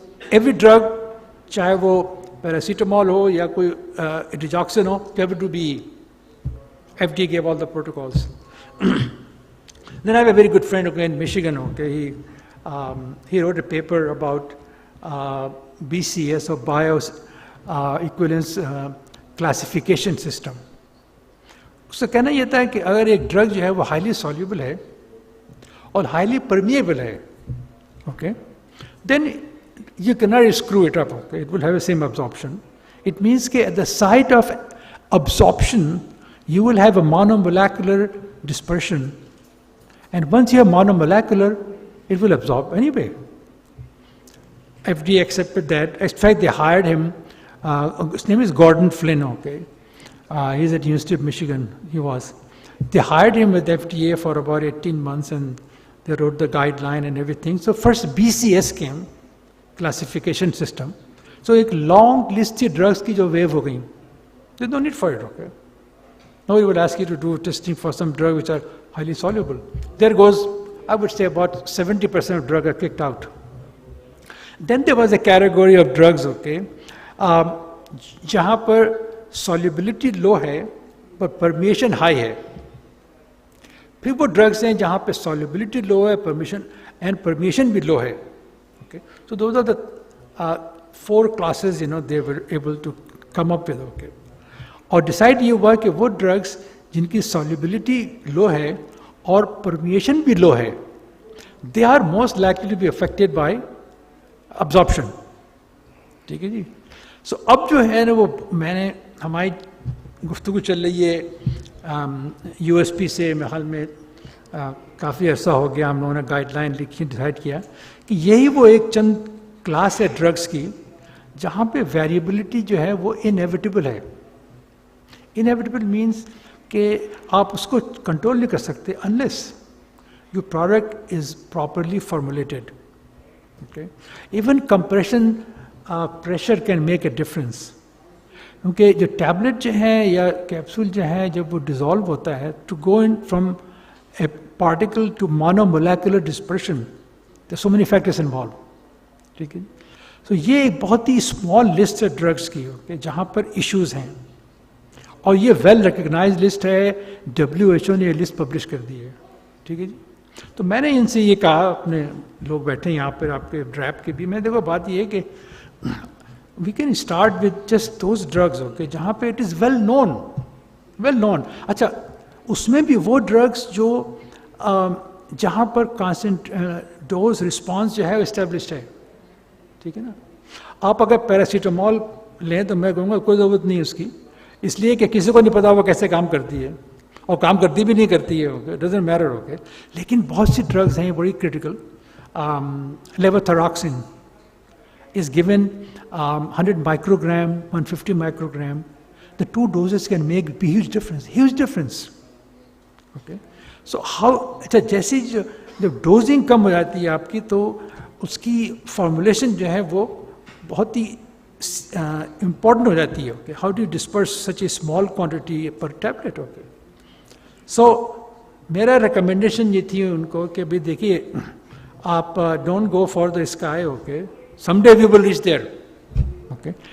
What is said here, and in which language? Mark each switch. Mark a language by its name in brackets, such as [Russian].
[English] Every drug, [Hindi] chahe wo paracetamol ho ya koi digoxin ho, [English] have to be, FDA gave all the protocols. Then I have a very good friend in Michigan, okay, he wrote a paper about BCS or Bioequivalence classification system. [Hindi] उसका कहना यह था कि अगर एक drug जो है वो हाईली सॉल्युबल है और हाईली परमिएबल है, [English] okay, then you cannot screw it up, okay, it will have the same absorption. It means that at the site of absorption you will have a monomolecular dispersion, and once you have monomolecular it will absorb anyway. FDA accepted that. In fact, they hired him. His name is Gordon Flynn, okay. He's at University of Michigan, he was. They hired him with FDA for about 18 months and they wrote the guideline and everything. So first BCS came, classification system. So a long list of drugs [Hindi] ki jo wave ho gayi. [English] There's no need for it, okay. Nobody would ask you to do testing for some drug which are highly soluble. There goes, I would say about 70% of drugs are kicked out. Then there was a category of drugs, okay, [Hindi] जहाँ पर solubility low है पर permeation high है. फिर वो drugs हैं जहाँ पे solubility low है, permeation भी low है. [English] Okay, so those are the 4 classes, they were able to come up with, okay. [Hindi] और decide ये हुआ कि वो drugs जिनकी solubility low है और permeation भी low है, [English] they are most likely to be affected by absorption. [Hindi] ठीक है जी. So अब जो है ना वो मैंने हमारी गुफ्तगू चल रही है USP से मैं हाल में काफ़ी अर्सा हो गया, हम लोगों ने गाइडलाइन लिखी, डिसाइड किया कि यही वो एक चंद क्लास है ड्रग्स की जहाँ पे वेरिएबिलिटी जो है वो इनएविटेबल है. इनएविटेबल मीन्स कि आप उसको कंट्रोल नहीं कर सकते [English] Unless your product is properly formulated. Okay. Even compression pressure can make a difference. [Hindi] क्योंकि जो टैबलेट जो है या कैप्सूल जो है जब वो डिज़ोल्व होता है [English] to go in from a particle to monomolecular dispersion, there are so many factors involved. [Hindi] ठीक है. So ये एक बहुत ही स्मॉल लिस्ट है ड्रग्स की, okay, जहाँ पर इश्यूज हैं और ये वेल रिकग्नाइज्ड लिस्ट है. WHO ने ये लिस्ट पब्लिश कर दी है. ठीक है जी. तो मैंने इनसे ये कहा, अपने लोग बैठे यहाँ पर आपके ड्रैप के भी, मैं देखो बात ये है कि [English] We can start with just those drugs, okay, जहाँ पे it is well known. [Hindi] अच्छा, उसमें भी वो ड्रग्स जो जहाँ पर डोज रिस्पॉन्स जो है इस्टेब्लिश्ड है. ठीक है ना. आप अगर पैरासीटामोल लें तो मैं कहूँगा कोई ज़रूरत नहीं उसकी, इसलिए कि किसी को नहीं पता वो कैसे काम करती है और काम करती भी नहीं करती है, ओके, [English] doesn't matter, [Hindi] ओके. लेकिन बहुत सी ड्रग्स हैं बड़ी critical. [English] Levothyroxine is given 100 microgram, 150 microgram. The 2 doses can make a huge difference. Okay. [Hindi] So how, अच्छा, जैसे जब डोजिंग कम हो जाती है आपकी तो उसकी फॉर्मुलेशन जो है वो बहुत ही इम्पॉर्टेंट हो जाती है. Okay. [English] How do you disperse such a small quantity पर tablet. Okay. So [Hindi] मेरा रिकमेंडेशन ये थी उनको कि भाई देखिए, आप [English] Don't go for the sky, okay, someday we will reach there, okay.